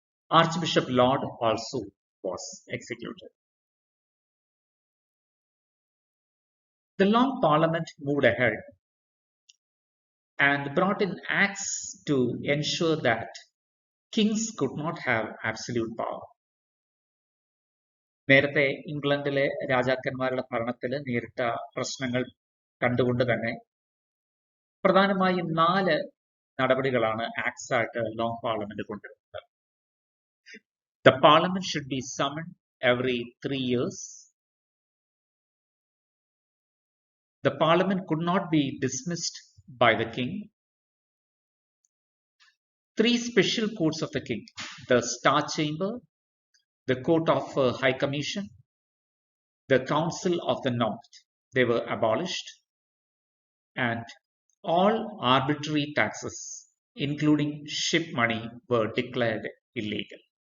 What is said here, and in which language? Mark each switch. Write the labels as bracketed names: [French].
[English] Archbishop Laud also was executed. The Long Parliament moved ahead and brought in acts to ensure that kings could not have absolute power. [Malayalam] നേരത്തെ ഇംഗ്ലണ്ടിലെ രാജാക്കന്മാരുടെ ഭരണത്തിൽ നേരിട്ട പ്രശ്നങ്ങൾ കണ്ടുകൊണ്ട് തന്നെ പ്രധാനമായും 4 നടപടികളാണ് ആക്ട്സ് ആയിട്ട് ലോങ് പാർലമെന്റ് കൊണ്ടുവരുന്നത്. [English] The parliament should be summoned every 3 years. The parliament could not be dismissed by the king. 3 special courts of the king, the Star Chamber, the Court of High Commission, the Council of the North, they were abolished, and all arbitrary taxes, including ship money, were declared illegal.